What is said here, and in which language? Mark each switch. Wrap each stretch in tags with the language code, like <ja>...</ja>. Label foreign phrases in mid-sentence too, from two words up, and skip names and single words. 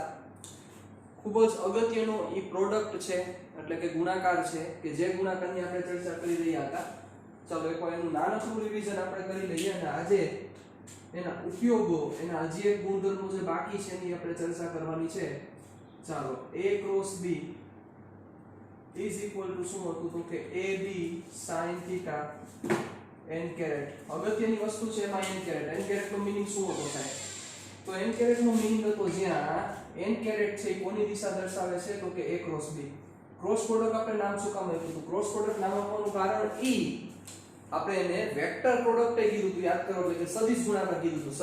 <gu>ખૂબ જ અગત્યનો એ પ્રોડક્ટ છે એટલે કે ગુણાકાર છે કે જે ગુણાકારની આપણે ચર્ચા કરી રહ્યા હતા. ચાલો એકવાર એનું નાનકડું રિવિઝન આપણે કરી લઈએ અને આજે એના ઉપયોગો એના હજી એક ગુણધર્મો જે બાકી છે એની આપણે ચર્ચા કરવાની છે. ચાલો</gu> <en>a cross b is equal to</en> <gu>શું હતું તો કે</gu> <en>ab sin theta n caret.</en> <gu>અગત્યની વસ્તુ છે એમાં</gu> <en>n caret. n caret</en> <gu>નો મીનિંગ શું હતો સાહેબ? તો</gu> <en>n caret</en> <gu>નો મીનિંગ હતો જ્યાં</gu> <en>n caret</en> <gu>છે એ કોની દિશા દર્શાવે છે તો કે</gu> <en>a cross b. cross product</en> <gu>આપણે નામ શું કામ આપ્યું હતું?</gu> <en>cross product</en> <gu>નામ આપવાનું કારણ ઈ આપણે એને</gu> <en>vector product</en> <gu>એ કીધું હતું, યાદ કરો, એટલે કે સદિશ ગુણાકાર કીધું હતું.</gu>